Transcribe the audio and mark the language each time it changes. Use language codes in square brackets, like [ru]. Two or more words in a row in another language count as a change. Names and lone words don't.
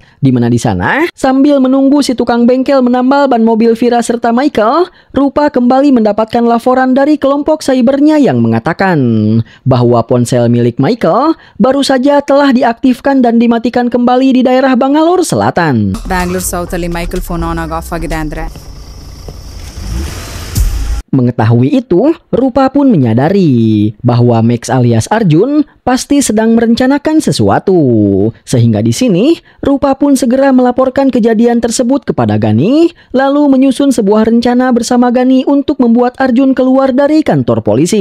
[id] Di mana di sana, sambil menunggu si tukang bengkel menambal ban mobil Vira serta Michael, Rupa kembali mendapatkan laporan dari kelompok cybernya yang mengatakan bahwa ponsel milik Michael baru saja telah diaktifkan dan dimatikan kembali di daerah Bangalore Selatan. [kn] ಬ್ಯಾಂಗ್ಳೂರ್ ಸೌತಲ್ಲಿ ಮೈಕಲ್ [en] phone off [kn] ಆಗಿದೆ ಅಂದ್ರೆ [id] Mengetahui itu, Rupa pun menyadari bahwa Max alias Arjun pasti sedang merencanakan sesuatu. Sehingga di sini, Rupa pun segera melaporkan kejadian tersebut kepada Gani, lalu menyusun sebuah rencana bersama Gani untuk membuat Arjun keluar dari kantor polisi.